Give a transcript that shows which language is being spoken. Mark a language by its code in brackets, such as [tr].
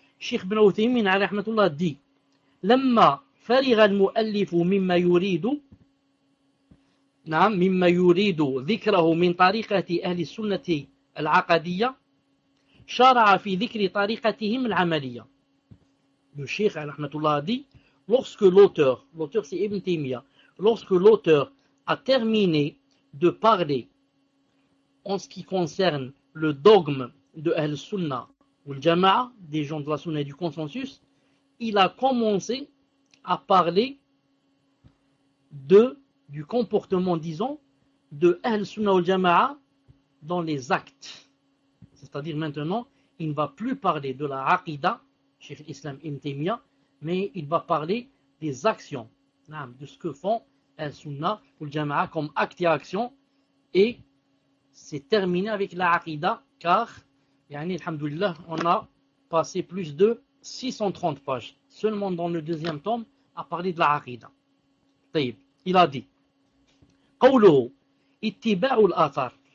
[ar] الشيخ بن عثيمين عليه رحمة الله دي لما فرغ المؤلف مما يريد نعم مما يريد ذكره من طريقة أهل السنة العقدية شرع في ذكر طريقتهم العملية. [fr] Le Cheikh, rahmatullah, a dit, lorsque l'auteur c'est Ibn Taymiyyah, lorsque l'auteur a terminé de parler en ce qui concerne le dogme de Al-Sunnah ou le Jama'a, des gens de la Sunnah et du consensus, il a commencé à parler du comportement, disons, de Al-Sunnah ou le Jama'a dans les actes. C'est-à-dire maintenant, il ne va plus parler de la Aqidah, Cheikh Islam Ibn Taymiyyah, mais il va parler des actions, de ce que font Al-Sunna ou le Jama'a comme acte et action, et c'est terminé avec la Aqida, car, yani, alhamdoulilah, on a passé plus de 630 pages seulement dans le deuxième tome à parler de la aqida. [ar] طيب, [fr] il a dit [ar] قوله اتباع الآثار.